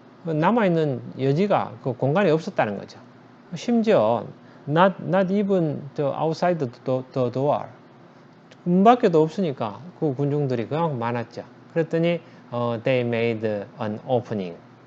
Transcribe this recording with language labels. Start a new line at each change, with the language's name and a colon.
Korean: 남아 있는 여지가 그 공간이 없었다는 거죠. 심지어
English: not even the outside the door.
Korean: 문 밖에도 없으니까 그 군중들이 그냥 많았죠. 그랬더니
English: they made an opening.